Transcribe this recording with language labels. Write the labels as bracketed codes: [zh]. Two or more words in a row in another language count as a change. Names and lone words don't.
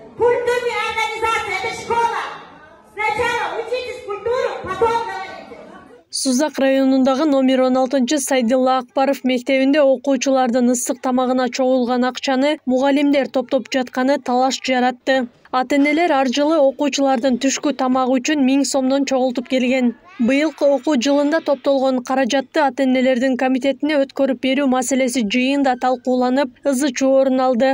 [ru] Культурная организация — это школа. Сначала учитесь культуру, потом говорите. [ky] Сузак районундагы номер 16 Сайдилла Акбаров мектебинде окуучулардын ысык тамагына чогулган акчаны мугалимдер топтоп жатканы талаш жаратты. Ата-энелер ар жылы окуучулардын түшкү тамагы үчүн 1000 сомдон чогултуп келген. Быйылкы окуу жылында топтолгон каражатты ата-энелердин комитетине өткөрүп берүү маселеси жыйында талкууланып, ызы-чуу орун алды.